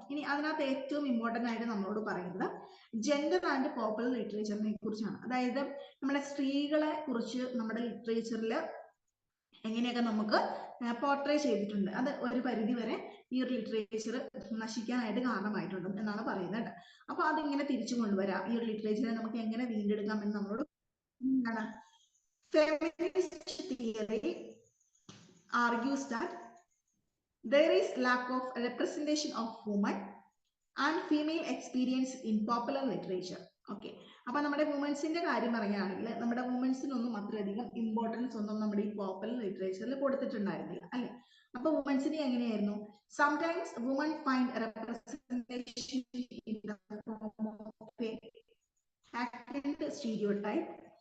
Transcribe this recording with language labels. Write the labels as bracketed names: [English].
[Malayalam] ഇനി അതിനകത്ത് ഏറ്റവും ഇമ്പോർട്ടന്റ് ആയിട്ട് നമ്മളോട് പറയുന്നത് ജെൻഡർ ആൻഡ് പോപ്പുലർ ലിറ്ററേച്ചറിനെ കുറിച്ചാണ്. അതായത് നമ്മുടെ സ്ത്രീകളെ കുറിച്ച് നമ്മുടെ ലിറ്ററേച്ചറിൽ എങ്ങനെയൊക്കെ നമുക്ക് പോർട്രേ ചെയ്തിട്ടുണ്ട്, അത് ഒരു പരിധി വരെ ഈ ഒരു ലിറ്ററേച്ചർ നശിക്കാനായിട്ട് കാരണമായിട്ടുണ്ട് എന്നാണ് പറയുന്നത്. അപ്പൊ അതിങ്ങനെ തിരിച്ചു കൊണ്ടുവരാം, ഈ ഒരു ലിറ്ററേച്ചറെ നമുക്ക് എങ്ങനെ വീണ്ടെടുക്കാം എന്ന് നമ്മളോട് എന്താണ് [English] Feminist theory argues that there is lack of representation of women and female experience in popular literature. Okay, [Malayalam] അപ്പൊ നമ്മുടെ വുമൻസിന്റെ കാര്യം പറയുകയാണെങ്കിൽ നമ്മുടെ വുമൻസിനൊന്നും അത്രയധികം ഇമ്പോർട്ടൻസ് ഒന്നും നമ്മുടെ ഈ പോപ്പുലർ ലിറ്ററേച്ചറിൽ കൊടുത്തിട്ടുണ്ടായിരുന്നില്ല അല്ലെ. അപ്പൊ വുമൻസിനെ എങ്ങനെയായിരുന്നു? [English] Sometimes woman find representation in the form of a actant stereotype.